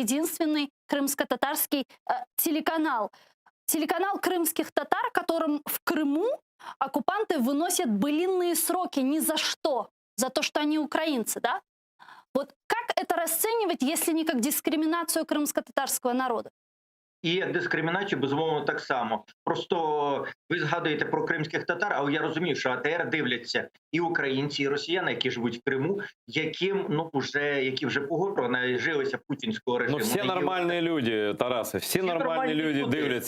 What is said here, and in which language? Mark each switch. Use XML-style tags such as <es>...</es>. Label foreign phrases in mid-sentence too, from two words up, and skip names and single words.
<ru>Единственный крымско-татарский телеканал. Телеканал крымских татар, которым в Крыму оккупанты выносят былинные сроки ни за что. За то, что они украинцы, да? Вот как это расценивать, если не как дискриминацию крымско-татарского народа?</ru> <uk>І дискримінацію, безумовно, так само. Просто ви згадуєте про кримських татар, але я розумію, що АТР дивляться і українці, і росіяни, які живуть в Криму, які вже погоджували, нажилися путінського режиму. Ну, всі нормальні люди, Тарасе, всі нормальні люди дивляться.</uk>